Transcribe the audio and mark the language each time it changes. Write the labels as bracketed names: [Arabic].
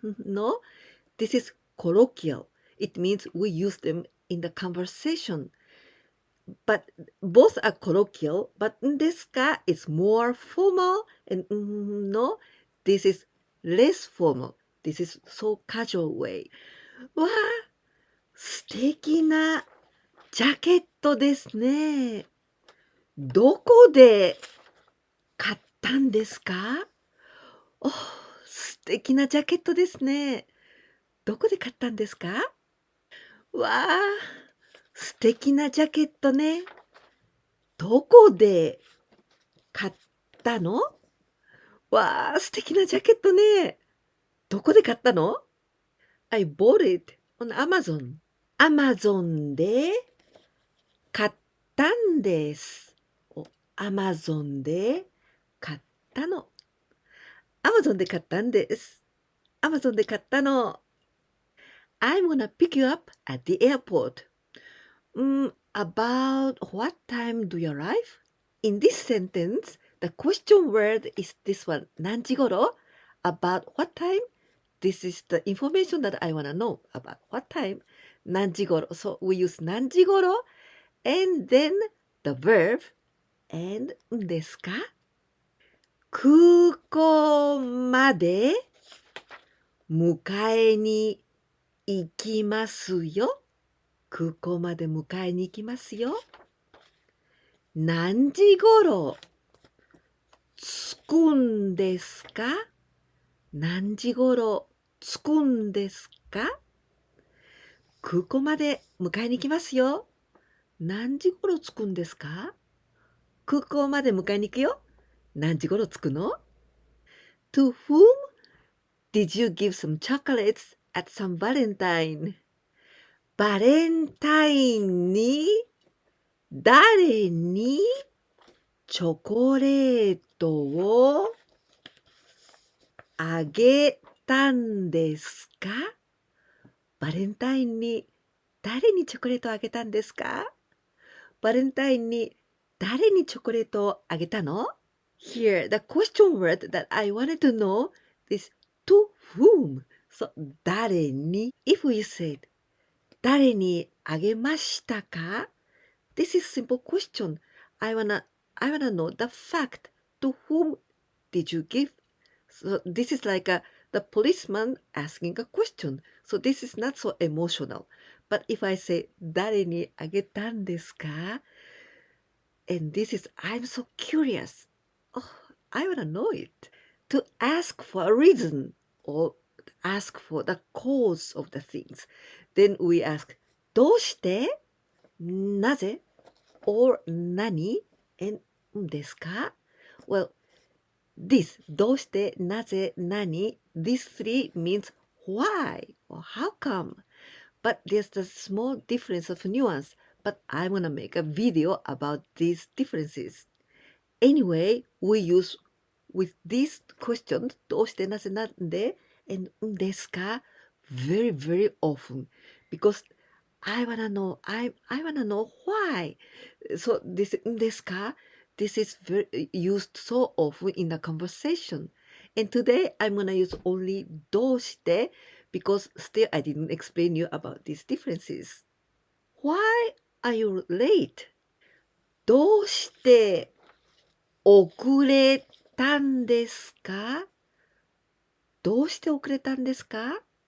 [English] No, this is colloquial. It means we use them in the conversation. but both are colloquial, but んですか is more formal, and の this is less formal. This is so casual way. [Japanese] わあ、素敵なジャケットですね。どこで買ったんですか？お、素敵なジャケットですね。どこで買ったんですか？わあ、素敵なジャケットね。どこで買ったの？わあ、素敵なジャケットね。どこで買ったの？ [English] I bought it on Amazon. [Japanese] Amazon で買ったんです。 Amazon で買ったの。Amazon で買ったんです。 Amazon で買ったの。 [English] I'm gonna pick you up at the airport. About what time do you arrive? In this sentence, the question word is this one. 何時頃?About what time? This is the information that I wanna know. About what time? 何時頃? So we use 何時頃 and then the verb and ですか? [Japanese] 空港まで迎えに行きますよ。空港まで迎えに行きますよ。何時頃着くんですか？何時頃着くんですか？空港まで迎えに行きますよ。何時頃着くんですか？空港まで迎えに行くよ。何時頃着くの？ [English] To whom did you give some chocolates at some Valentine? [Japanese] バレンタインに誰にチョコレートをあげたんですか？バレンタインに誰にチョコレートをあげたんですか？バレンタインに誰にチョコレートをあげたの？ [English] Here, the question word that I wanted to know is to whom. So, 誰に If we said [Japanese] 誰にあげましたか? [English] This is simple question. I wanna know the fact. To whom did you give? So this is like the policeman asking a question. So this is not so emotional. But if I say [Japanese] 誰にあげたんですか? [English] And this is I'm so curious. Oh, I wanna know it. To ask for a reason or ask for the cause of the things. Then we ask どうして? なぜ?Or 何?And ですか? Well, this どうして、なぜ、何 These three means why or how come. But there's a small difference of nuance. But I'm gonna make a video about these differences. Anyway, we use with these questions どうして、なぜ、なんで and ですか very, very often. Because I wanna know why. So this ですか This is used so often in the conversation. And today I'm gonna use only どうして because still I didn't explain you about these differences. Why are you late? [Japanese] どうして遅れたんですか？どうして遅れたんですか？